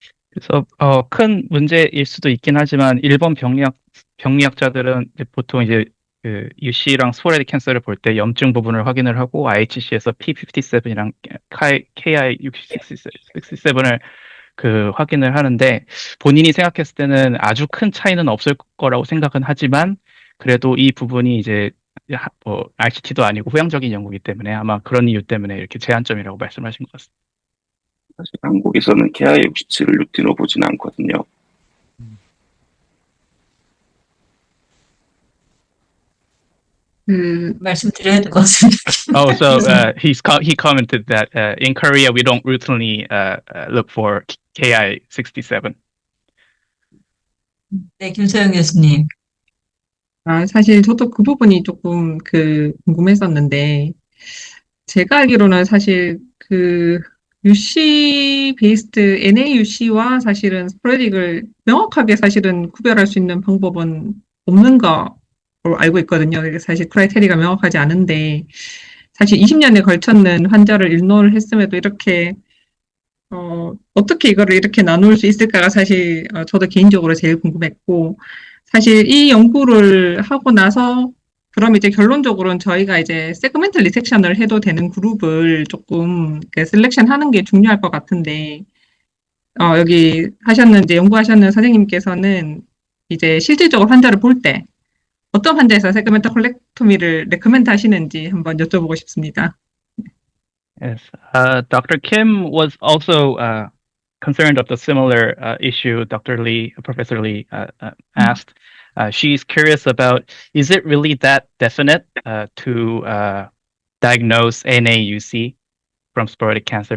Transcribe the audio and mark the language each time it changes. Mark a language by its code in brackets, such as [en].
[ko] 그래서 큰 문제일 수도 있긴 하지만 일본 병리학자들은 이제 보통 이제 그 UC랑 스포라딕 캔서를 볼 때 염증 부분을 확인을 하고 IHC에서 P57이랑 KI67을 그 확인을 하는데 본인이 생각했을 때는 아주 큰 차이는 없을 거라고 생각은 하지만 그래도 이 부분이 이제 뭐 RCT도 아니고 후양적인 연구이기 때문에 아마 그런 이유 때문에 이렇게 제한점이라고 말씀하신 것 같습니다. 사실 한국에서는 KI67을 루틴으로 보지는 않거든요. 말씀드려야 될 것 같습니다. [en] Oh, so he commented that in Korea we don't routinely look for KI67. [ko] 네, 김소영 교수님. 사실 저도 그 부분이 조금 궁금했었는데, 제가 알기로는 사실 UC 베이스드 NAUC와 사실은 스포라딕을 명확하게 사실은 구별할 수 있는 방법은 없는 거로 알고 있거든요. 사실 크라이테리가 명확하지 않은데, 사실 20년에 걸쳤는 환자를 일노를 했음에도 이렇게 어떻게 이거를 이렇게 나눌 수 있을까가 사실 저도 개인적으로 제일 궁금했고, 사실 이 연구를 하고 나서 그럼 이제 결론적으로는 저희가 이제 세그멘탈 리섹션을 해도 되는 그룹을 조금 셀렉션 하는 게 중요할 것 같은데, 여기 이제 연구하셨는 선생님께서는 이제 실질적으로 환자를 볼 때 어떤 환자에서 세그멘탈 콜렉토미를 레커멘드 하시는지 한번 여쭤보고 싶습니다. [en] Yes, Dr. Kim was also concerned of the similar issue Professor Lee asked. She's curious about, is it really that definite to diagnose NAUC from sporadic cancer?